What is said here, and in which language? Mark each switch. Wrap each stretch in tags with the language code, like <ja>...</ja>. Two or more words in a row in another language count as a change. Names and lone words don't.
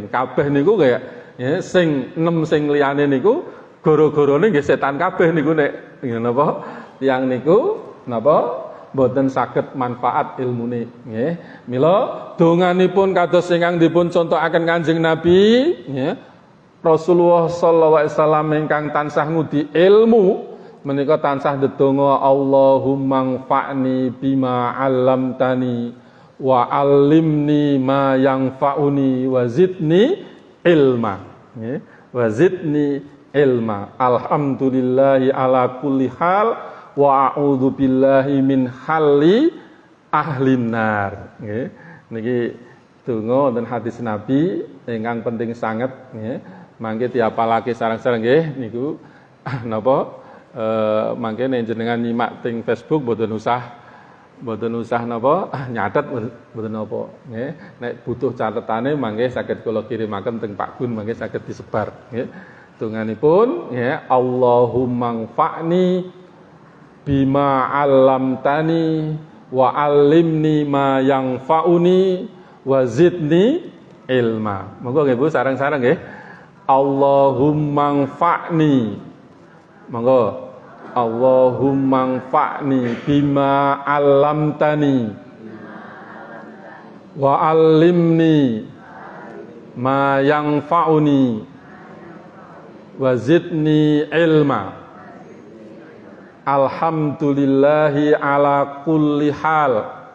<jv>Kabeh niku kaya ya sing 6 sing liyane niku gara-garane nggih setan kabeh niku nek napa tiyang niku napa boten saged manfaat ilmune nggih. Mila donganipun kados ingkang dipun contohaken Kanjeng Nabi nggih.</jv> <ar>رسول الله صلى الله عليه وسلم</ar> <jv>ingkang tansah ngudi ilmu menika tansah ndedonga</jv> <ar>اللهم انفعني بما علمتني وعلمني ما ينفعني وزدني علما</ar> <jv>nggih.</jv> <ar>وزدني علما. الحمد لله على كل حال وأعوذ بالله من حال أهل النار nggih.</ar> <jv>Niki donga wonten hadis Nabi ingkang penting sanget nggih. Mangke diapalake sareng-sareng nggih niku napa mangke nek jenengan nyimak teng Facebook mboten usah napa nyatet mboten napa nggih. Nek butuh catetane mangke saged kula kirimaken teng Pak Gun mangke saged disebar nggih. Donganipun nggih</jv> <ar>اللهم انفعني بما علمتني وعلمني ما ينفعني وزدني علما.</ar> <jv>Monggo nggih Bu sareng-sareng nggih.</jv> <ar>اللهم انفعني. Monggo. اللهم انفعني بما علمتني وعلمني ما ينفعني وزدني علما. الحمد لله على كل حال.</ar>